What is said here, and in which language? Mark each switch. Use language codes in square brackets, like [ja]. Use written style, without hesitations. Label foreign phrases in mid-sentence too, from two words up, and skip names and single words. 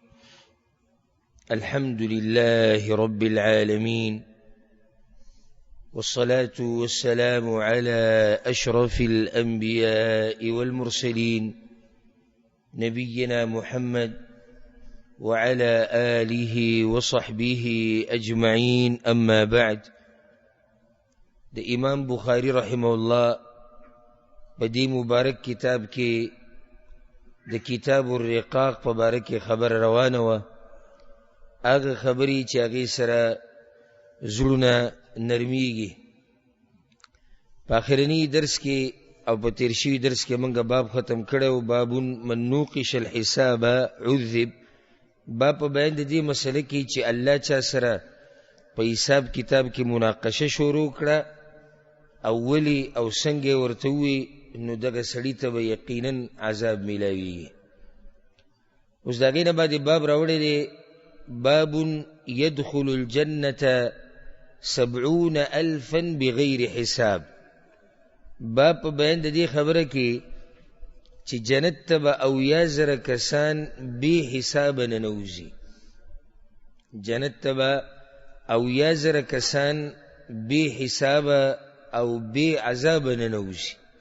[ar] الحمد لله رب العالمين، والصلاة والسلام على أشرف الأنبياء والمرسلين نبينا محمد وعلى آله وصحبه أجمعين. أما بعد، [ps] د امام بخاری رحمه الله بدی مبارک کتاب کې د کتاب الرقاق په باره کې خبر روانه وه. هغه خبرې چې هغې سره زړونه نرمیږي. په آخرني درس کې او په تیر شوي درس کې موږ باب ختم کړی و، [ar] باب من نوقش الحساب عذب. [ps] باب په بیان د دې مسله کې چې الله چا سره په حساب کتاب کې مناقشه شروع کړه او ولی او څنګه ورته وي، نو دغه سړي ته به یقینا عذاب میلاویږي. اوس د هغې نه بعد باب راوړی دی، [ar] باب يدخل الجنة 70,000 بغیر حساب. [ps] باب په بیان د دې خبره کې چې جنت ته به 80,000 کسان بې حسابه ننوځي. جنت ته به 80,000 کسان بې حسابه او بې عذابه ننوځي.